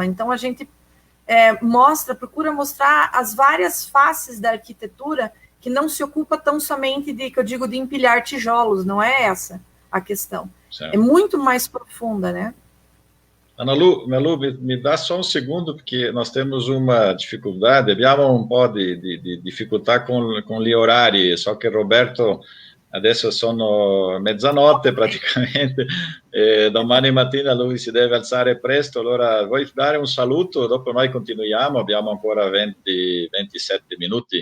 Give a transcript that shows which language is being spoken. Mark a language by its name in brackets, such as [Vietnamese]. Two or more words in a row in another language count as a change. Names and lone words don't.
[Portuguese] Então, a gente procura mostrar as várias faces da arquitetura, que não se ocupa tão somente de empilhar tijolos, não é essa a questão. Certo. É muito mais profunda, né? Ana Lu, me dá só um segundo, porque nós temos uma dificuldade, [Italian] abbiamo un po' di difficoltà con gli orari, so che Roberto adesso sono mezzanotte praticamente, domani mattina lui si deve alzare presto, allora vuoi dare un saluto, dopo noi continuiamo, abbiamo ancora 20-27 minuti.